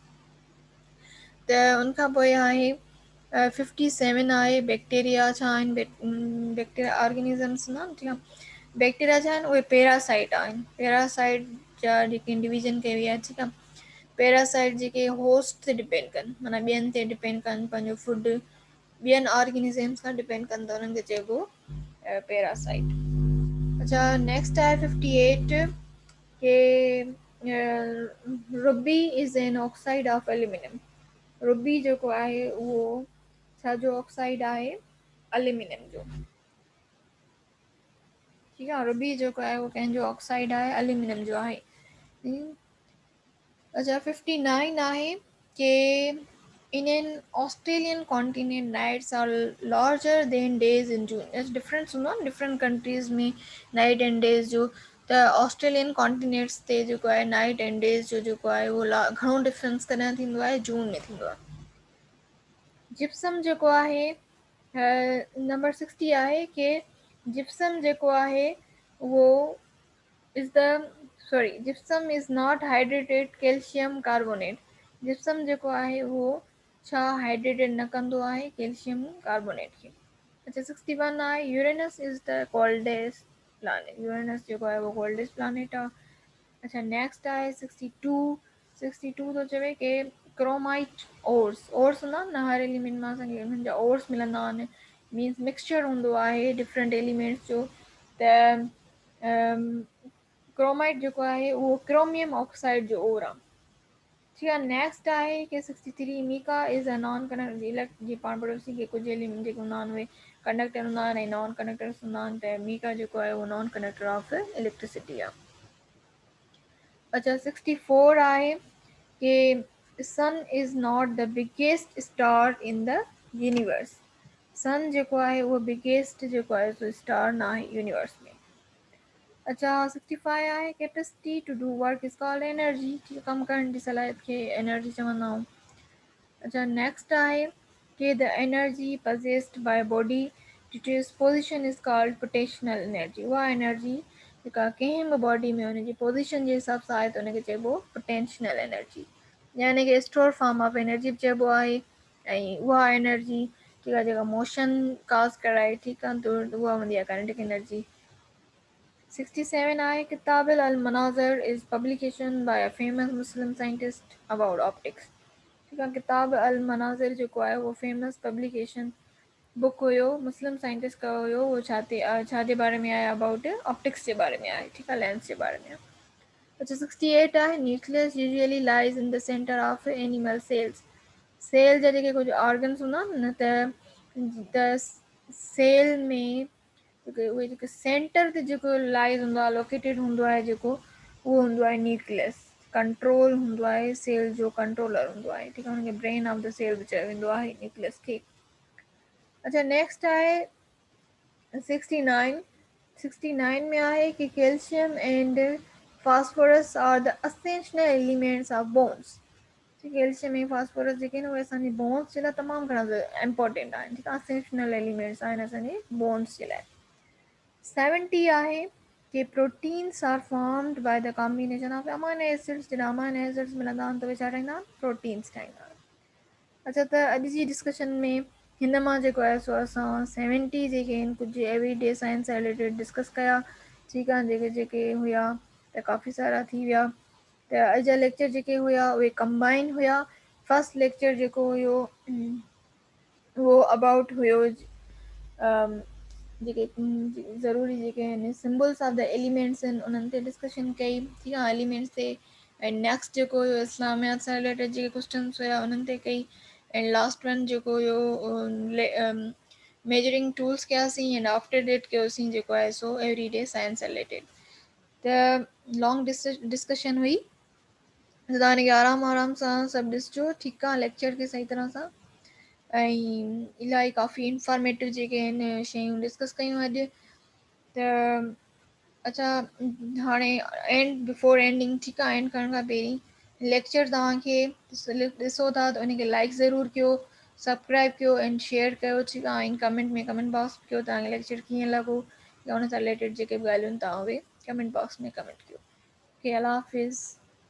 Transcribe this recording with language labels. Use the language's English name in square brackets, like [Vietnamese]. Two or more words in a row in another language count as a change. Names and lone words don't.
[Sindhi] त उनखां पोइ आहे 57 आहे बैक्टीरिया छा आहिनि [English] bacteria organisms [Sindhi] न ठीकु आहे बैक्टीरिया छा आहिनि उहे पैरासाइट आहिनि। पैरासाइट जा जेके डिवीज़न कई वई आहे ठीकु आहे पैरासाइट जेके होस्ट ते डिपेंड कनि माना ॿियनि ते डिपेंड कनि पंहिंजो फूड ॿियनि ऑर्गेनिज़म्स खां डिपेंड कनि त उन्हनि खे चइबो पैरासाइट। [English] अच्छा नेक्स्ट आहे 58 के ruby is an oxide of aluminium. [Sindhi] रुबी जेको आहे उहो छाजो ऑक्साइड आहे एल्यूमिनियम जो। ठीकु आहे रुबी जेको आहे उहो कंहिंजो ऑक्साइड आहे एल्यूमिनियम जो आहे। अच्छा 59 आहे कि [English] in an Australian continent nights are larger than days in June। [Sindhi] डिफरेंस हूंदो आहे [English] different countries [Sindhi] में [English] night and days [Sindhi] जो त [English] Australian continents [Sindhi] ते जेको आहे [English] night and days [Sindhi] जो जेको आहे उहो घणो डिफरेंस कॾहिं थींदो आहे जून में थींदो आहे। जिप्सम जेको आहे नंबर 60 आहे कि जिप्सम जेको आहे उहो [English] is the gypsum is not hydrated calcium carbonate. [Sindhi] जिप्सम जेको आहे उहो छा हाइड्रेटेड न कंदो आहे [English] calcium carbonate [Sindhi] खे। अच्छा 61 आहे [English] Uranus is the coldest planet. [Sindhi] यूरेनस जेको आहे उहो [English] coldest planet [Sindhi] आहे। अच्छा नेक्स्ट आहे 62 थो चवे कि [English] chromite ores [Sindhi] हूंदा न हर एलिमेंट मां असांखे हुननि जा ओर्स मिलंदा आहिनि [English] means mixture [Sindhi] हूंदो आहे [English] different elements [Sindhi] जो। त क्रोमाइट जेको आहे उहो [English] chromium oxide [Sindhi] जो ओर आहे। ठीक आहे नेक्स्ट आहे कि 63 [English] mica is a non conductor elect [Sindhi] जी पाण पढ़ोसीं कि कुझु एलिमेंट जेके हूंदा आहिनि उहे कंडक्टर हूंदा आहिनि ऐं [English] non conductors [Sindhi] हूंदा आहिनि त मीका जेको आहे उहो [English] non conductor of electricity [Sindhi] आहे। अच्छा 64 आहे कि [English] sun is not the biggest star in the universe. [Sindhi] सन जेको आहे उहो बिगेस्ट जेको आहे सो स्टार न आहे यूनिवर्स में। अच्छा 65 आहे [English] capacity to do work is called energy. [Sindhi] कमु करण जी सलाहियत खे एनर्जी चवंदा आहियूं। अच्छा नेक्स्ट आहे कि [English] the energy possessed by body dit is position is called potential energy. [Sindhi] उहा एनर्जी जेका कंहिं बि बॉडी में हुनजी पोज़ीशन जे हिसाब सां आहे त हुनखे चइबो [English] potential energy [Sindhi] यानी कि [English] store form of energy [Sindhi] बि चइबो आहे। ऐं उहा एनर्जी जेका [English] motion cause [Sindhi] कराए ठीकु आहे त उहा हूंदी आहे [English] kinetic energy. 67 आहे किताब अल मनाज़र is publication by a famous Muslim scientist about optics. [Sindhi] ठीकु आहे किताब अल मनाज़िर जेको आहे उहो [English] famous publication book [Sindhi] हुयो [English] Muslim scientist [Sindhi] कयो हुयो उहो छा जे बारे में आहे [English] about optics [Sindhi] जे बारे में आहे ठीकु आहे लेंस जे बारे में। अच्छा 68 आहे [English] nucleus usually lies in the center of animal cells. [Sindhi] सेल जा जेके कुझु ऑर्गन्स हूंदा आहिनि न त सेल में उहे जेके सेंटर ते जेको लाइज हूंदो आहे लोकेटेड हूंदो आहे जेको उहो हूंदो आहे न्यूक्लियस। कंट्रोल हूंदो आहे सेल जो कंट्रोलर हूंदो आहे ठीकु आहे हुनखे [English] brain of the cell [Sindhi] बि चयो वेंदो आहे न्यूक्लियस खे। अच्छा नेक्स्ट आहे 69 में आहे कि [English] calcium and phosphorus are the essential elements of bones. [Sindhi] कैल्शियम ऐं फास्फोरस जेके आहिनि उहे असांजे बोन्स जे लाइ तमामु घणा इम्पोर्टेंट आहिनि ठीकु आहे [English] essential elements [Sindhi] आहिनि असांजे बोन्स जे लाइ। [English] 70 [Sindhi] आहे कि [English] proteins are formed by the combination of amino acids. [Sindhi] जॾहिं [English] amino acids [Sindhi] मिलंदा आहिनि त उहे छा ठाहींदा आहिनि प्रोटीन्स ठाहींदा आहिनि। अच्छा त अॼु जी डिस्कशन में हिन मां जेको आहे सो असां 70 जेके आहिनि कुझु [English] everyday science [Sindhi] सां रिलेटेड डिस्कस कया ठीकु आहे जेके जेके हुया त काफ़ी सारा थी विया। त अॼु जा लेक्चर जेके हुया उहे कंबाइन हुया। [English] first lecture [Sindhi] जेको हुयो उहो अबाउट हुयो जेके ज़रूरी जेके आहिनि [English] symbols of the elements [Sindhi] आहिनि उन्हनि ते डिस्कशन कई ठीकु आहे एलिमेंट्स ते। ऐं नेक्स्ट जेको हुयो इस्लामियात सां रिलेटेड जेके क्वेश्चन्स हुया उन्हनि ते कई। ऐं [English] last one [Sindhi] जेको हुयो [English] measuring tools [Sindhi] कयासीं [English] and after that [Sindhi] कयोसीं जेको आहे सो [English] everyday science related. [Sindhi] त [English] long discussion [Sindhi] हुई त तव्हां हिनखे आराम सां सभु ॾिसिजो ठीकु आहे लेक्चर खे सही तरह सां। ऐं इलाही काफ़ी इंफॉर्मेटिव जेके आहिनि शयूं डिस्कस कयूं अॼु। त अच्छा हाणे [English] and before ending [Sindhi] ठीकु आहे एंड करण खां पहिरीं लेक्चर तव्हांखे ॾिसो था त उनखे लाइक ज़रूरु कयो सब्सक्राइब कयो [English] and share [Sindhi] कयो ठीकु आहे ऐं कमेंट में [English] comment box [Sindhi] कयो तव्हांखे लेक्चर कीअं लॻो या हुन सां रिलेटेड जेके बि ॻाल्हियूं आहिनि तव्हां उहे [English] comment box [Sindhi] में कमेंट कयो। ओके अल्लाह हाफ़िज़।